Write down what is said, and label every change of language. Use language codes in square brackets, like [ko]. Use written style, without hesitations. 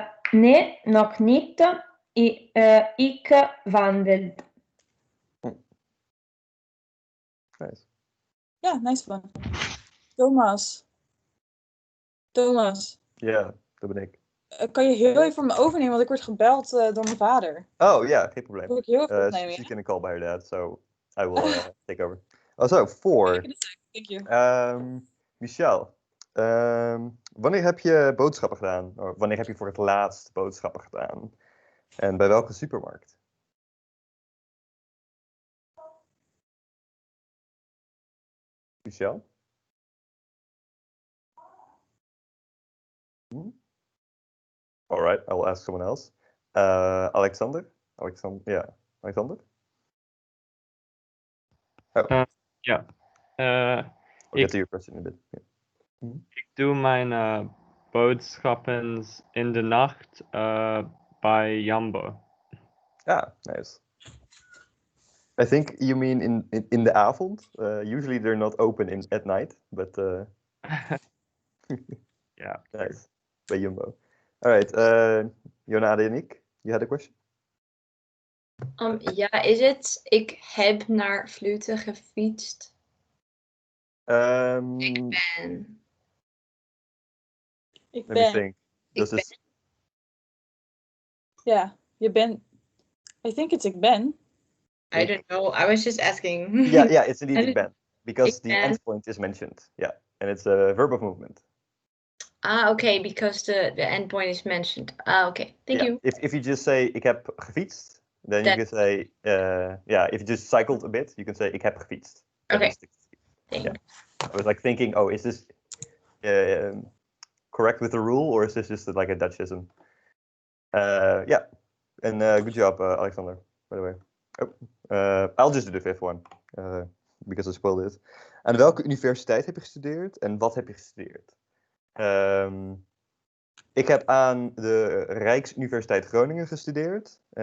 [nl] Nee, nog niet. Ik wandel. [en] Nice. Ja, nice one. Thomas. [nl] Ja, dat ben ik. Kan je heel even voor me overnemen? Want ik word gebeld door mijn vader. Oh, ja, geen probleem. Wil ik heel even opnemen, [en] She's [nl] ja? [en] gonna call by her dad, so I will take over. Oh, so 4. Thank you. [nl] Michelle, wanneer heb je boodschappen gedaan? Of wanneer heb je voor het laatst boodschappen gedaan? En bij welke supermarkt? Michelle? [en] All right, I will ask someone else. Alexander? Alexander? Oh. [nl] Ja. [en] We'll get to your question in a bit. Yeah. [nl] Ik doe mijn boodschappen in de nacht bij Jumbo. [en] Ah, nice. I think you mean in the avond. Usually they're not open at night, but Yeah. nice. By Jumbo. All right, Jonade en ik, you had a question? [nl] Ja, is het ik heb naar Vluten gefietst? Ik ben. Ik [en] Let me think. Does [nl] Ik [en] this... [nl] Ja, je bent... [en] I think it's [nl] ik ben. [en] I don't know. I was just asking. Yeah, it's indeed ik ben. Because [nl] Ik [en] the [nl] ben. [en] endpoint is mentioned. Yeah, and it's a verb of movement. Okay, because the endpoint is mentioned. Okay, thank you. If you just say [nl] ik heb gefietst, [en] then you can say, if you just cycled a bit, you can say ik heb gefietst. Okay. Yeah. I was like thinking, oh, is this correct with the rule, or is this just like a Dutchism? Yeah, and good job, Alexander, by the way. Oh, I'll just do the fifth one, because I spoiled it. [nl] Aan welke universiteit heb je gestudeerd en wat heb je gestudeerd? Ik heb aan de Rijksuniversiteit Groningen gestudeerd.